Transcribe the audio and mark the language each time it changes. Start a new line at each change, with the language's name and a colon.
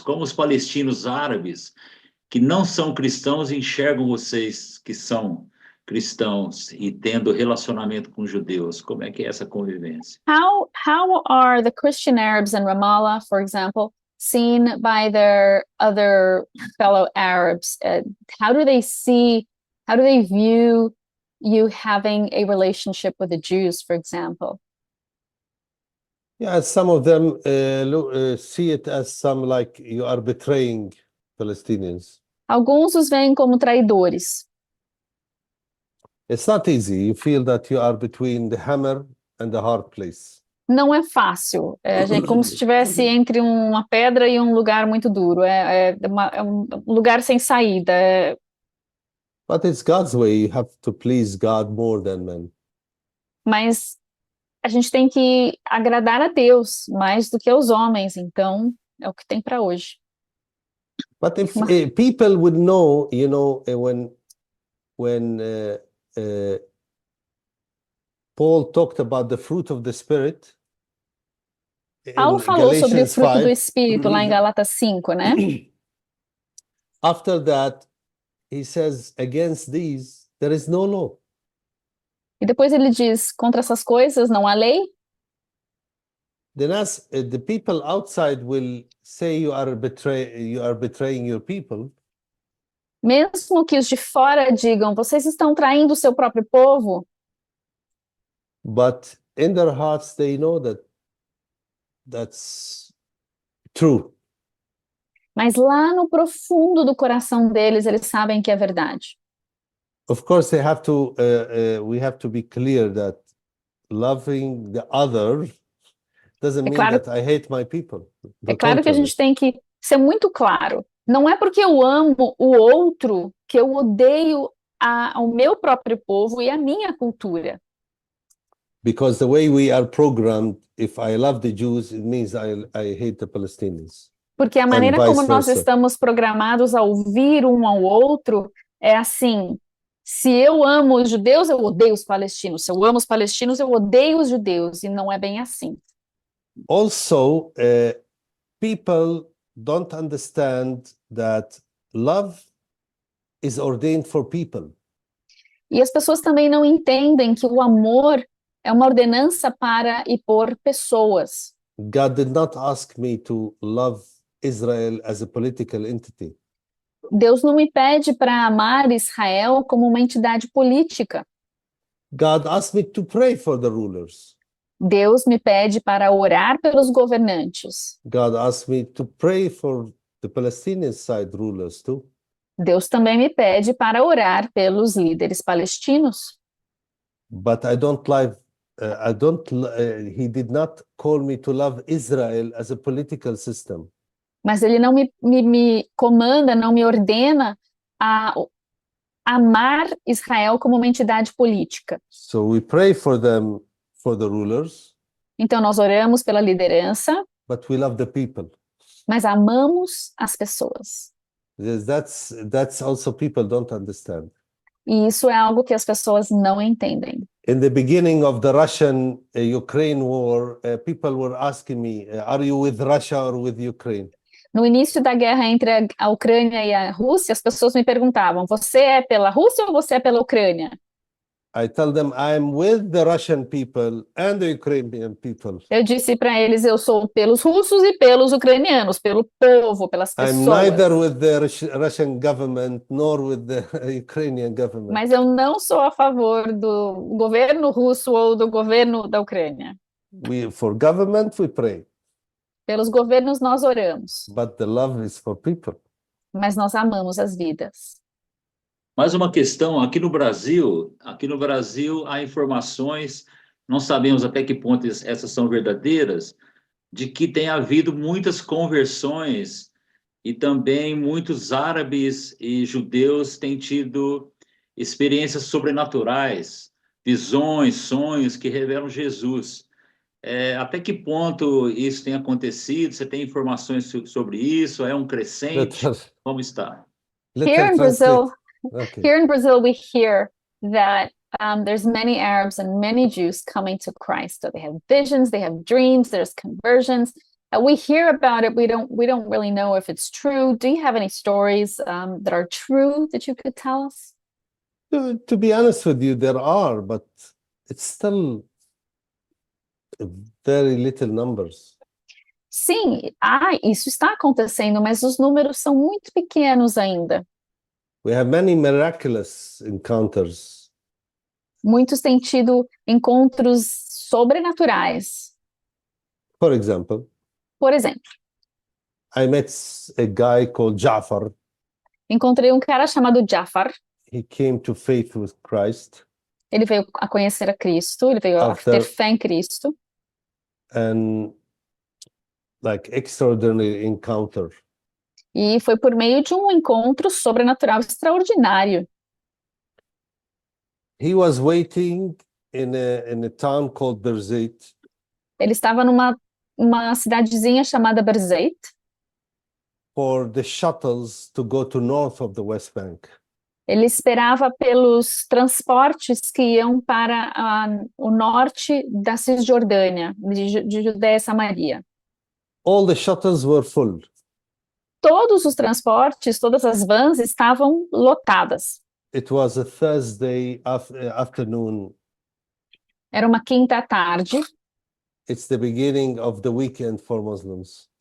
Portuguese: Como os palestinos árabes que não são cristãos enxergam vocês que são cristãos e tendo relacionamento com judeus? Como é que é essa convivência?
English: How are the Christian Arabs in Ramallah, for example, seen by their other fellow Arabs? How do they view you having a relationship with the Jews, for example? Yeah, some of them see it as some like you are betraying Palestinians.
Portuguese: Alguns os veem como traidores.
English: It's not easy. You feel that you are between the hammer and the hard place.
Portuguese: Não é fácil, como se estivesse entre uma pedra e um lugar muito duro, é um lugar sem saída.
English: But it's God's way. You have to please God more than men.
Portuguese: Mas a gente tem que agradar a Deus mais do que aos homens, então é o que tem para hoje.
English: But if people would know, you know, when Paul talked about the fruit of the Spirit.
Portuguese: Paulo falou sobre o fruto do Espírito lá em Gálatas 5, né?
English: After that, he says, against these, there is no law.
Portuguese: E depois ele diz, contra essas coisas não há lei?
English: Then as the people outside will say you are betraying your people.
Portuguese: Mesmo que os de fora digam, vocês estão traindo o seu próprio povo.
English: But in their hearts they know that that's true.
Portuguese: Mas lá no profundo do coração deles, eles sabem que é verdade.
English: Of course, they have to. We have to be clear that loving the other doesn't mean that I hate my people.
Portuguese: É claro que a gente tem que ser muito claro. Não é porque eu amo o outro que eu odeio ao meu próprio povo e a minha cultura.
English: Because the way we are programmed, if I love the Jews, it means I hate the Palestinians.
Portuguese: Porque a maneira como nós estamos programados a ouvir um ao outro é assim: se eu amo os judeus, eu odeio os palestinos. Se eu amo os palestinos, eu odeio os judeus. E não é bem assim.
English: Also, people don't understand that love is ordained for people.
Portuguese: E as pessoas também não entendem que o amor é uma ordenança para e por pessoas.
English: God did not ask me to love Israel as a political entity.
Portuguese: Deus não me pede para amar Israel como uma entidade política.
English: God asked me to pray for the rulers.
Portuguese: Deus me pede para orar pelos governantes.
English: God asked me to pray for the Palestinian side rulers too.
Portuguese: Deus também me pede para orar pelos líderes palestinos.
English: But I don't like. He did not call me to love Israel as a political system.
Portuguese: Mas ele não me comanda, não me ordena a amar Israel como uma entidade política.
English: So we pray for them, for the rulers,
Portuguese: Então nós oramos pela liderança,
English: but we love the people.
Portuguese: mas amamos as pessoas.
English: Yes, that's also people don't understand.
Portuguese: E isso é algo que as pessoas não entendem.
English: In the beginning of the Russian-Ukraine war, people were asking me, are you with Russia or with Ukraine?
Portuguese: No início da guerra entre a Ucrânia e a Rússia, as pessoas me perguntavam: você é pela Rússia ou você é pela Ucrânia?
English: I tell them I'm with the Russian people and the Ukrainian people.
Portuguese: Eu disse para eles: eu sou pelos russos e pelos ucranianos, pelo povo, pelas
English: I'm
Portuguese: pessoas.
English: neither with the Russian government nor with the Ukrainian government.
Portuguese: Mas eu não sou a favor do governo russo ou do governo da Ucrânia.
English: For government we pray,
Portuguese: Pelos governos nós oramos,
English: but the love is for people.
Portuguese: mas nós amamos as vidas. Mais uma questão, aqui no Brasil há informações, não sabemos até que ponto essas são verdadeiras, de que tem havido muitas conversões e também muitos árabes e judeus têm tido experiências sobrenaturais, visões, sonhos que revelam Jesus. Até que ponto isso tem acontecido? Você tem informações sobre isso? É um crescente? Como está?
English: Here in Brazil, Okay. Here in Brazil, we hear that there's many Arabs and many Jews coming to Christ. So they have visions, they have dreams, there's conversions. We hear about it. We don't really know if it's true. Do you have any stories that are true that you could tell us? To be honest with you, there are, but it's still very little numbers.
Portuguese: Sim, isso está acontecendo, mas os números são muito pequenos ainda.
English: We have many miraculous encounters.
Portuguese: Muitos têm tido encontros sobrenaturais.
English: For example,
Portuguese: Por exemplo,
English: I met a guy called Jafar.
Portuguese: encontrei um cara chamado Jafar.
English: He came to faith with Christ.
Portuguese: Ele veio a conhecer a Cristo, ele veio a ter fé em Cristo.
English: And like extraordinary encounter.
Portuguese: E foi por meio de um encontro sobrenatural extraordinário.
English: He was waiting in a town called Berzeit.
Portuguese: Ele estava numa cidadezinha chamada Berzeit.
English: For the shuttles to go to north of the West Bank.
Portuguese: Ele esperava pelos transportes que iam para o norte da Cisjordânia, de Judéia e Samaria.
English: All the shuttles were full.
Portuguese: Todos os transportes, todas as vans estavam lotadas.
English: It was a Thursday afternoon.
Portuguese: Era uma quinta tarde.
English: It's the beginning of the weekend for Muslims.